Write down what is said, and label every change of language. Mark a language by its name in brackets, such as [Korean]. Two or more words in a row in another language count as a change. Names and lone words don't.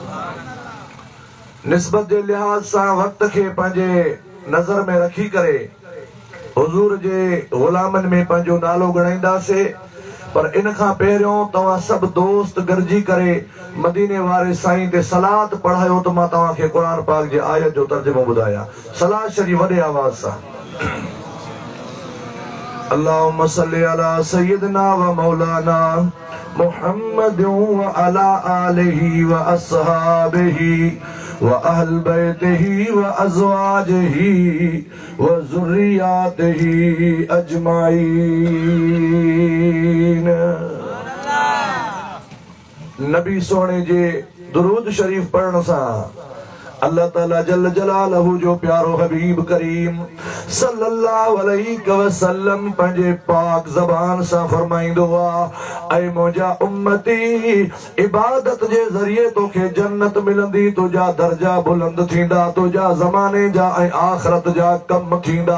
[Sindhi] निस्बत जे लिहाज सां वक्त खे पंहिंजे नज़र में रखी करे हुज़ूर जे ग़ुलामनि में पंहिंजो नालो ॻणाईंदासीं, पर इन खां पहिरियों तव्हां सभु दोस्त गॾिजी करे मदीने वारे साईं ते सलात पढ़ायो त मां तव्हांखे क़ुरान पाक जे आयत जो तर्जुमो ॿुधायां। [Arabic] सलात शरीफ़ वॾे आवाज़ सां اللهم صل على سيدنا و مولانا محمد و على آله و أصحابه و أهل بيته و أزواجه و ذرياته أجمعين. [Sindhi] नबी सोने जे दुरूद शरीफ पढ़ण सां अल्लाह ताला [Arabic] جل جلاله [Sindhi] जो प्यारो हबीब करीम [Arabic] صلى الله عليه وسلم [Sindhi] पंहिंजे पाक ज़बान सां फरमाईंदो आहे, ऐ मुंहिंजा उम्मती, इबादत जे ज़रिए तोखे जन्नत मिलंदी, तुंहिंजा दर्जा बुलंद थींदा, तुंहिंजा ज़माने जा ऐं आख़िरत जा कम थींदा।